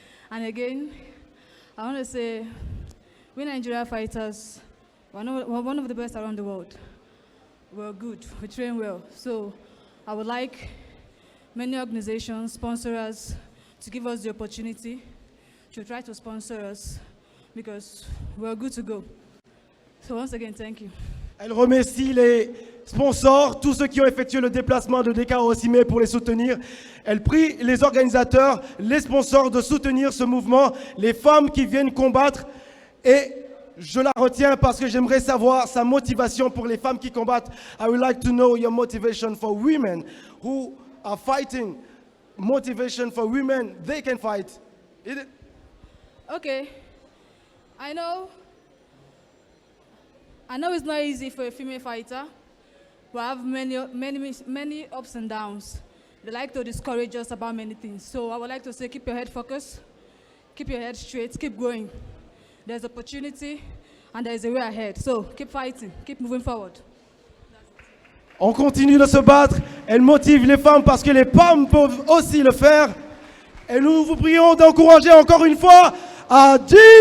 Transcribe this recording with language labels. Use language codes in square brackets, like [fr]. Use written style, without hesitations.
[en] And again, I want to say, we Nigeria fighters, we're one of the best around the world. We're good, we train well. So I would like many organizations, sponsors, to give us the opportunity to try to sponsor us because we're good to go. So once again, thank you. [fr] Elle remercie les sponsors, tous ceux qui ont effectué le déplacement de Dakar au Cimé pour les soutenir. Elle prie les organisateurs, les sponsors de soutenir ce mouvement, les femmes qui viennent combattre. Et je la retiens parce que j'aimerais savoir sa motivation pour les femmes qui combattent. [en] I would like to know your motivation for women who are fighting. Motivation for women, they can fight. Okay, I know it's not easy for a female fighter. We have many ups and downs. They like to discourage us about many things. So I would like to say, keep your head focused, keep your head straight, keep going. There's opportunity and there's a way ahead. So keep fighting, keep moving forward. [fr] On continue de se battre. Elle motive les femmes parce que les femmes peuvent aussi le faire. Et nous vous prions d'encourager encore une fois Adeboye